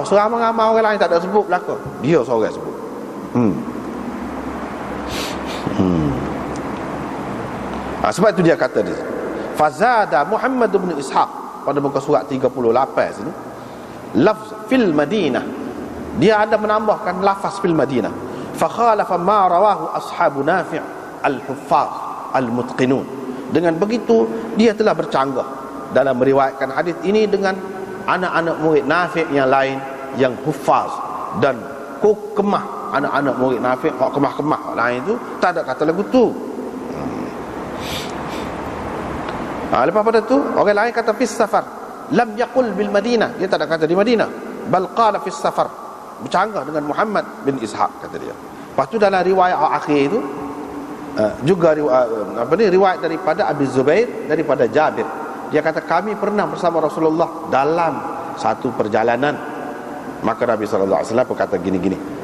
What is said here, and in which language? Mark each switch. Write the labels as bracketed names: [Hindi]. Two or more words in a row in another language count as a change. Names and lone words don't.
[Malay] Seramai-ramai orang lain tak ada sebut belaka, dia seorang sebut. Sebab itu dia kata dia fazada Muhammad bin Ishaq pada muka surat 38 sini, [Arabic] لفظ في المدينة, [Malay] dia ada menambahkan lafaz [Arabic] في المدينة. فخالف ما رواه أصحاب نافع الحفاظ المتقنون. [Malay] Dengan begitu dia telah bercanggah dalam meriwayatkan hadis ini dengan anak-anak murid Nafi' yang lain yang huffaz dan kemah. Anak-anak murid Nafi' hak kemah-kemah lain tu tak ada kata lagu tu. Lepas pada tu orang lain kata [Arabic] في السفر، لم يقل بالمدينة, [Malay] dia tak ada kata di Madinah, [Arabic] بل قال في السفر, [Malay] bercanggah dengan Muhammad bin Ishaq kata dia. Lepas tu dalam riwayat akhir itu juga riwayat daripada Abi Zubair daripada Jabir, dia kata kami pernah bersama Rasulullah dalam satu perjalanan, maka Nabi [Arabic] صلى الله عليه وسلم [Malay] berkata gini-gini.